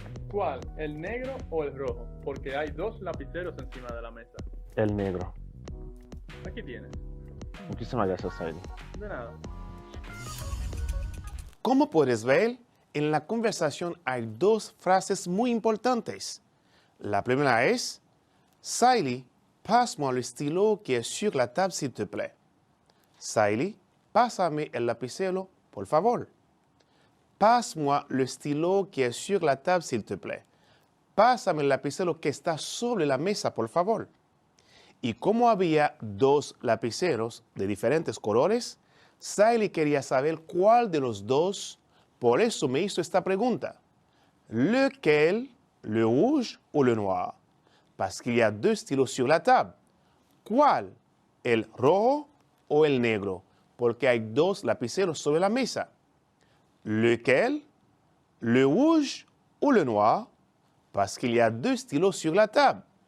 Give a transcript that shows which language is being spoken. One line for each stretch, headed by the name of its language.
Spanish: ¿Cuál? ¿El negro o el rojo? Porque hay dos lapiceros encima de la mesa. El negro. Aquí tienes. Muchísimas gracias, Saïli. De nada. Como puedes ver, en la conversación hay dos frases muy importantes. La primera es,
French: Saïli, passe-moi le stylo qui est sur la table, s'il te plaît.
Spanish: Saïli, pásame el lapicero, por favor.
French: Passe-moi le stylo qui est sur la table, s'il te plaît.
Spanish: Pásame el lapicero que está sobre la mesa, por favor. Y como había dos lapiceros de diferentes colores, Saïli quería saber cuál de los dos, por eso me hizo esta pregunta.
French: Lequel, le rouge ou le noir? Parce qu'il y a deux stylos sur la table.
Spanish: ¿Cuál? ¿El rojo o el negro? Porque hay dos lapiceros sobre la mesa.
French: Lequel? Le rouge ou le noir? Parce qu'il y a deux stylos sur la table.